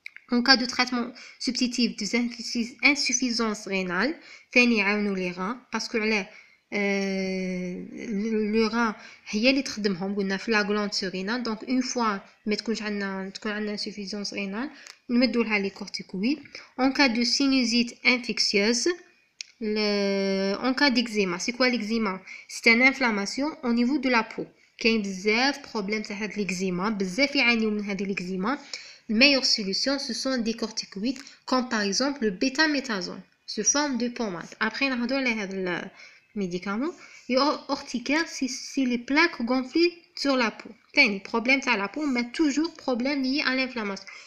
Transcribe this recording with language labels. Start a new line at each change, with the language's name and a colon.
French: En cas de traitement substitutif d'insuffisance rénale,
Arabic: ثاني يعاونوا
French: les reins parce que le rein
Arabic: هي اللي تخدمهم قلنا في
French: la glande surrénale. Donc une fois
Arabic: ما تكون عندنا
French: insuffisance rénale
Arabic: نمدوا لها
French: les corticoïdes. En cas de sinusite infectieuse, en cas d'eczéma, c'est quoi l'eczéma? C'est une inflammation au niveau de la peau.
Arabic: كاين بزاف problème تاع هاد l'eczéma, بزاف يعانيو من هاد l'eczéma.
French: La meilleure solution, ce sont des corticoïdes, comme par exemple le bêta-méthazone, sous forme de pommade. Après, on a le médicament. Et urticaire, c'est les plaques gonflées sur la peau. Le problème à la peau, mais toujours problème lié à l'inflammation.